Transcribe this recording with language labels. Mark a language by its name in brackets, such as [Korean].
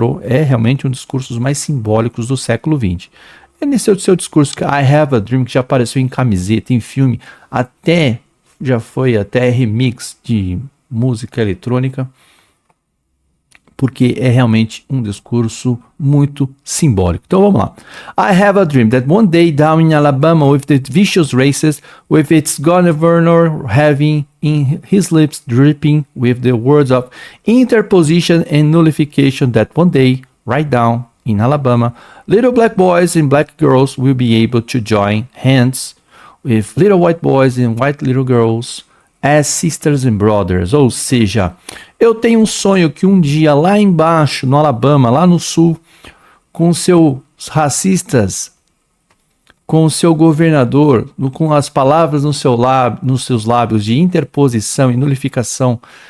[Portuguese] É realmente um dos discursos mais simbólicos do século XX. É nesse seu discurso que I Have a Dream, que já apareceu em camiseta, em filme, já foi até remix de música eletrônica, porque é realmente um discurso muito simbólico. Então vamos lá. [English] I have a dream that one day down in Alabama with the vicious races, with its governor having in his lips dripping with the words of interposition and nullification, that one day, right down in Alabama, little black boys and black girls will be able to join hands with little white boys and white little girls as sisters and brothers. [Portuguese] Ou seja, eu tenho um sonho que um dia lá embaixo, no Alabama, lá no sul, com seus racistas, com o seu governador, com as palavras nos seus lábios de interposição e nulificação.